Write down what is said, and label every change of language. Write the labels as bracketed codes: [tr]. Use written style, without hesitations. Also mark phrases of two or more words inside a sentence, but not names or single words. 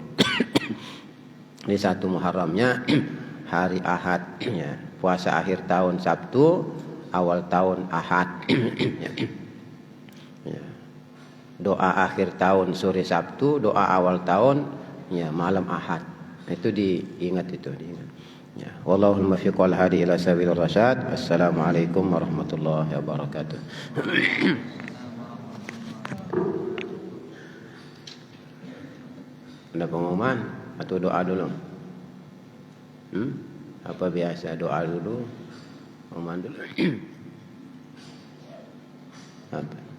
[id] Di satu Muharramnya hari Ahad ya. Puasa akhir tahun Sabtu, awal tahun Ahad. Ya. Doa akhir tahun sore Sabtu, doa awal tahun ya malam Ahad. Itu diingat. Ya. [ar] والله الموفق والهادي إلى سبيل الرشاد. السلام عليكم ورحمة الله وبركاته. [id] Ada pengumuman atau doa dulu? Apa biasa doa dulu? Pengumuman dulu. Apa?